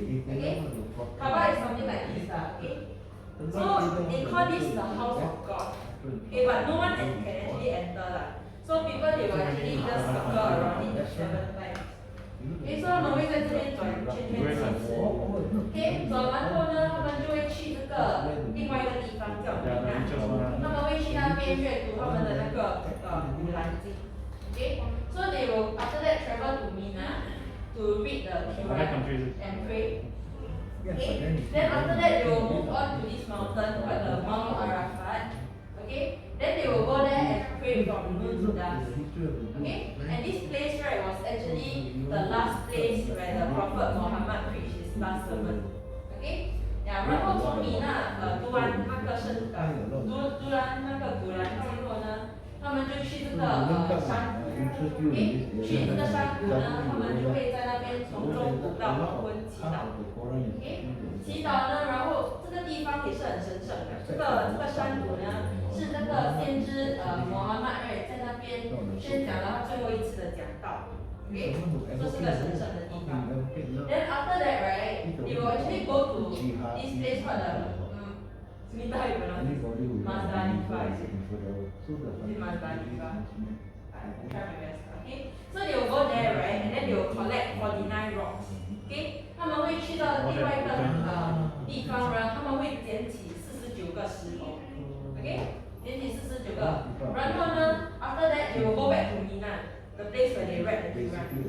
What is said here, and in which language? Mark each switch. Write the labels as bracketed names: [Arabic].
[English] Okay, Kaaba is something like this lah. Okay, so they call this the house of God. Okay, but no one can actually actually enter lah. So people they will actually just circle around it 7 times. Okay, so [Chinese] 他们会在这边转圈圈7次。Okay， 转完后呢，他们就会去这个另外一个地方叫米娜，他们会去那边阅读他们的那个古兰经。 [English] Okay, so they will after that travel to Mina to read the Quran and pray. Okay, then after that they will move on to this mountain called the Mount Arafat. Okay, then they will go there and pray from noon to dusk. Okay, and this place right was actually the last place where the Prophet Muhammad preached his last sermon. [Chinese] Okay, 然后从米娜读完那个读完那个古兰经后呢，他们就去这个山谷。 Okay， 去这个山谷呢，他们就会在那边从中午到黄昏祈祷。 Okay， 祈祷呢，然后这个地方也是很神圣的。这个山谷呢，是那个先知穆罕默德在那边宣讲了他最后一次的讲道。 Okay， 这是个神圣的地方。 [English] Then after that, right, they will actually go to this place called the Smita, how you pronounce it? Mazdalifa, is it? Is it Mazdalifa? I try my best. Okay, so they will go there, right, and then they will collect 49 rocks. [Chinese] Okay， 他们会去到另外一个地方呢，他们会捡起49个石头。 [English] Okay， [Chinese] 捡起49个，然后呢 [English] ，after that they will go back to Mina, the place where they read the Quran.